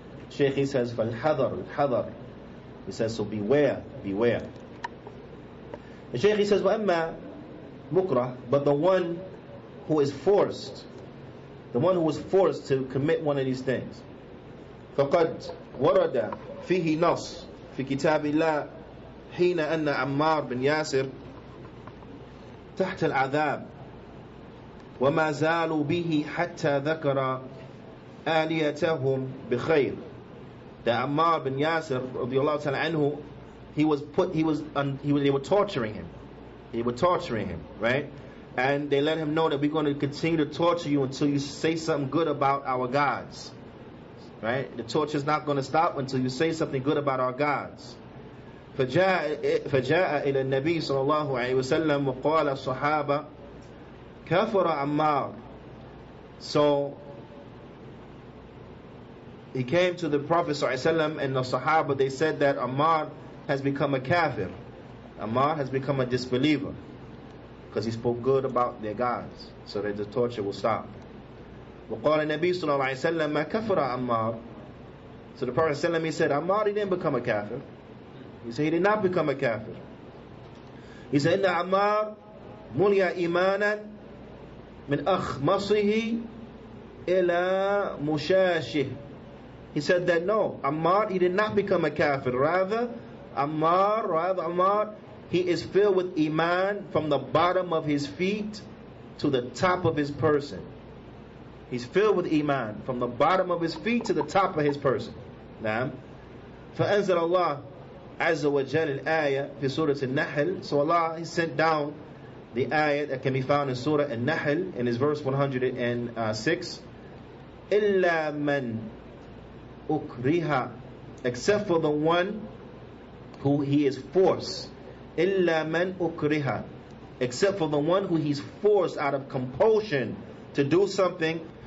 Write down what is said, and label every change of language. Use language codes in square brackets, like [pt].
[en] Shaykh, he says [ar] فالحذر الحذر. [en] He says, so beware, beware. The Shaykh, he says [ar] وأما مكره, [en] but the one who is forced, the one who is forced to commit one of these things, [ar] فقد ورد فيه نص في كتاب الله حين أن عمار بن ياسر تحت العذاب وما زالوا به حتى ذكر آليتهم بخير. [en] That Ammar bin Yasir radiallahu ta'ala anhu, they were torturing him. They were torturing him, right? And they let him know that we're going to continue to torture you until you say something good about our gods, right? The torture is not going to stop until you say something good about our gods. [ar] فجاء إلى النبي صلى الله عليه وسلم وقال الصحابة كفر عمار. [en] So he came to the Prophet ﷺ and the Sahaba. They said that Ammar has become a kafir. Ammar has become a disbeliever because he spoke good about their gods, so that the torture will stop. [ar] وقال النبي صلى الله عليه وسلم ما كفر عمار. [en] So the Prophet ﷺ, he said Ammar, he didn't become a kafir. He said he did not become a kafir. He said [ar] إن عمار ملي إيمانا من أخمصه إلى مشاشه. [en] He said that no, Ammar, he did not become a kafir. Rather, Ammar, he is filled with iman from the bottom of his feet to the top of his person. He's filled with iman from the bottom of his feet to the top of his person. [ar] Naam. فأنزل الله عز وجل الآية في سورة النحل. [en] So Allah, he sent down the ayah that can be found in Surah An-Nahl in his verse 106. [ar] إلا من ukriha, [en] except for the one who he is forced. [ar] Illa man ukriha, [en] except for the one who he's forced out of compulsion to do something.